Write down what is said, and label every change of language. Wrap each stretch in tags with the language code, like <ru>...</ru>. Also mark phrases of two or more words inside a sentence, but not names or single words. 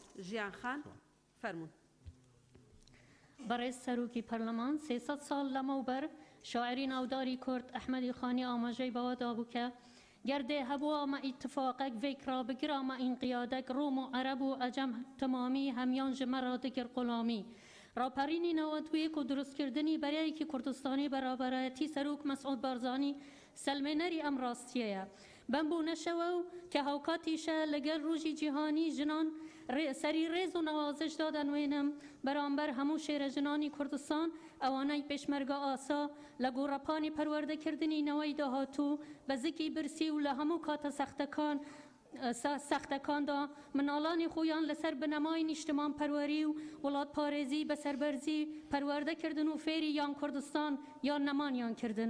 <ckb>ژیان خان فەرموون. بەڕێز سەرۆکی پەرلەمان 300 ساڵ لەمەوبەر شاعری ناوداری کورد ئەحمەدی خانی ئاماژەی بەوەدا بوو کە</ckb> <ku>گەردێ هەبوو ئەمە ئیتفاقێک ڤێکرا بگرە ئەمە ئینقیادێک ڕۆم و عەرەب و ئەجەم تەمامی هەمیان ji me re dikir قوڵامی.</ku> <ckb>راپەڕینی نەوەتویەک و دروستکردنی بەرەیەکی کوردستانی بەرابەرەتی سەرۆک مەسعود بارزانی سەلمێنەری ئەم ڕاستیەیە. بەم بوونەشەوە و کە هاوکاتیشە لەگەڵ ڕۆژی جیهانی ژنان سەری ڕێز و نەوازشدا دەنوێنم بەرامبەر هەموو شێرە ژنانی کوردستان ئەوانەی پێشمەرگە ئاسا لە گۆڕەپانی پەروەردەکردنی نەوەی داهاتوو بە زگی برسی و لە هەموو کاتە سەختەکاندا مناڵانی خۆیان لەسەر بنەمای نیشتمان پەروەری و وڵات پارێزی بەسەربەرزی پەروەردەکردن و فێری یان کوردستان یان نەمانیان کردن.</ckb>